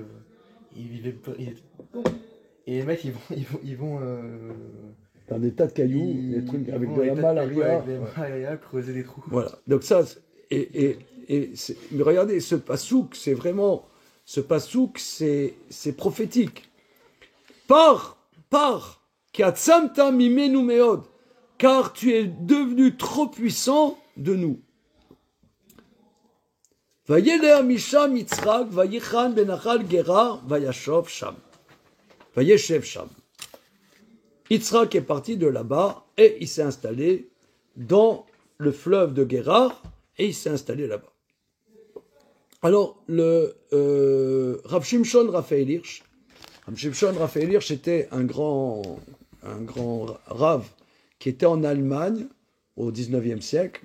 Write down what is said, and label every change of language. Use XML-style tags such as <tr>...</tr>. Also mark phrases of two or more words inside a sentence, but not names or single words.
<fr>Ils vivaient... Et les mecs, ils vont dans des tas de cailloux, des trucs avec de la malaria. Creuser des trous. Voilà. Donc ça, mais regardez, ce pasouk, c'est vraiment... Ce pasouk, c'est prophétique. Pars,</fr> <he>כי עצמת ממנו מאד,</he> <fr>car tu es devenu trop puissant de nous.</fr> <he>וילך משם יצחק ויחן בנחל גרר וישב שם. וישב שם.</he> <fr>Yitzchak est parti de là-bas et il s'est installé dans le fleuve de Gerar et il s'est installé là-bas. Alors, le Rav Shimshon Raphaël Hirsch, était un grand Rav qui était en Allemagne au 19e siècle.</fr>